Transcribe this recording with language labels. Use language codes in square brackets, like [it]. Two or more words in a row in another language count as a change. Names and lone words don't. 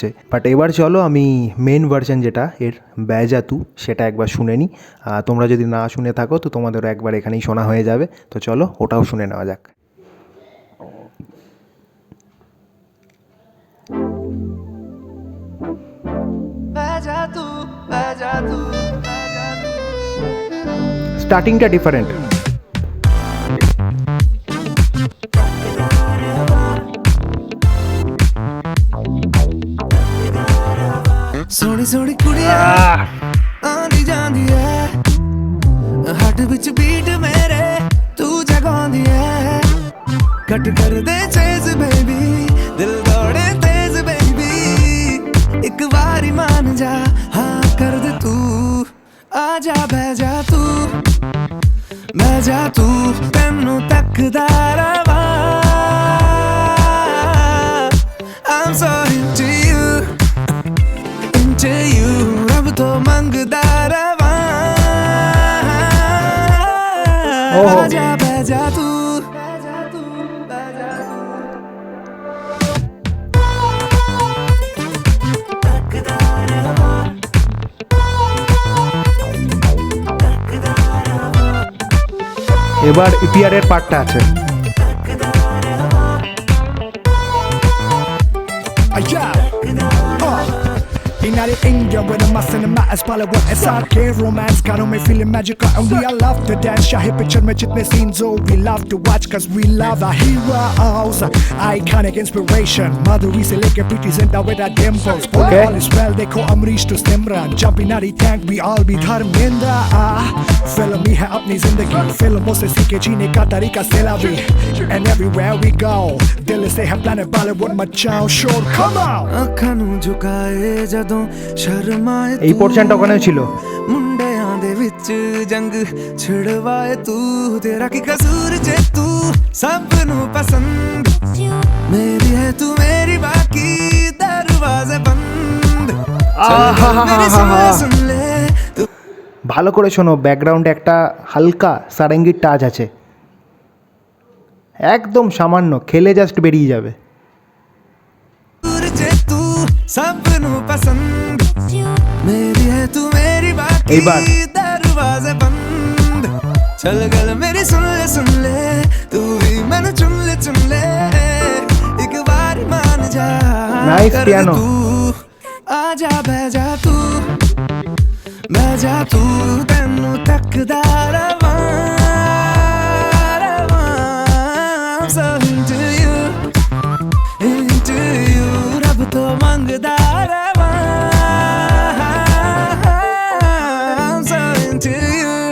[bn] বাট এবার চলো আমি [en] main version [bn] যেটা এর ব্যাজা তু সেটা একবার শুনে নিই, তোমরা যদি না শুনে থাকো তো তোমাদেরও একবার এখানেই শোনা হয়ে যাবে, তো চলো ওটাও শুনে নেওয়া যাক। স্টার্টিংটা ডিফারেন্ট, [pa] ਸੋਨੀ ਸੋਨੀ ਕੁੜੀਆਂ ਆਂਦੀ ਜਾਂਦੀ ਹੈ ਹੱਟ ਬਿਚ ਬੀਟ ਮੇਰੇ ਤੂ ਜਗਾਂਦੀ ਹੈ ਕੱਟ ਕਰ ਦੇ ਚੇਜ਼ ਬੇਬੀ ਦਿਲ ਦੌੜੇ ਤੇਜ਼ ਬੇਬੀ ਏਕ ਬਾਰੀ ਮਾਨ ਜਾ ਹਾਂ ਕਰ ਦੇ ਤੂ ਆਜਾ ਬਹ ਜਾ ਤੂ ਤੈਨੂੰ ਤੱਕਦਾ ਰਵਾਂ [en] I'm so into you [pa] ਰੱਬ ਤੋਂ ਮੰਗਦਾ ਰਵਾਂ ਆਜਾ ਬਹਿ ਜਾ ਤੂ [bn] এবার ইপিআরের পার্টটা আছে। [en] United India with a mass in the mat as Bollywood SRK romance got me feeling magical and we all love to dance [hi] शाही पिक्चर में जितने सीन्स हो [en] we love to watch cause we love our heroes iconic inspiration Madhuri [hi] से लेके [en] Preeti Zinta with her dimples Okay. All is well dekho Amrish to Simran jumping out the tank we all be Dharmendra [hi] फ़िल्म ही है अपनी ज़िंदगी फ़िल्मों से सीखे जीने का तरीका सिला भी [en] and everywhere we go [hi] दिल से है [en] planet Bollywood [hi] मचाओ शोर [en] come on [pa] ਅੱਖਾਂ ਨੂੰ ਝੁਕਾਏ ਜਦੋਂ ਸ਼ਰਮਾਏ [bn] এই পোর্শনটা ওখানেও ছিল। [pa] ਮੁੰਡਿਆਂ ਦੇ ਵਿੱਚ ਜੰਗ ਛਿੜਵਾਏ ਤੂੰ ਤੇਰਾ ਕੀ ਕਸੂਰ ਜੇ ਤੂੰ ਸਭ ਨੂੰ ਪਸੰਦ ਮੇਰੀ ਹੈ ਤੂੰ ਮੇਰੀ ਬਾਕੀ ਦਰਵਾਜ਼ੇ ਬੰਦ ਮੇਰੀ ਸੁਣ ਲੈ ਤੂੰ [bn] ভালো করে শোনো, ব্যাকগ্রাউন্ডে একটা হালকা সারেঙ্গির টাচ আছে, একদম সামান্য, খেলে জাস্ট বেরিয়ে যাবে। [pa] ਜੇ ਤੂੰ ਸਭ ਨੂੰ ਪਸੰਦ ਮੇਰੀ ਹੈ ਤੂੰ ਮੇਰੀ ਬਾਕੀ ਦਰਵਾਜ਼ੇ ਬੰਦ ਚੱਲ ਗੱਲ ਮੇਰੀ ਸੁਣ ਲੈ ਤੂ ਭੀ ਮੈਨੇ ਚੁਣ ਲੈ ਏਕ ਬਾਰ ਮਾਨ ਜਾ [en] Nice [pa] ਕਰ ਦੇ [en] piano. [pa] ਤੂ ਆਜਾ ਬਹਿ ਜਾ ਤੂ ਤੈਨੂੰ ਤੱਕਦਾ ਰਵਾਂ [en] I'm so into you [pa] ਰੱਬ ਤੋਂ ਮੰਗਦਾ ਰਵਾਂ [en] I'm so into you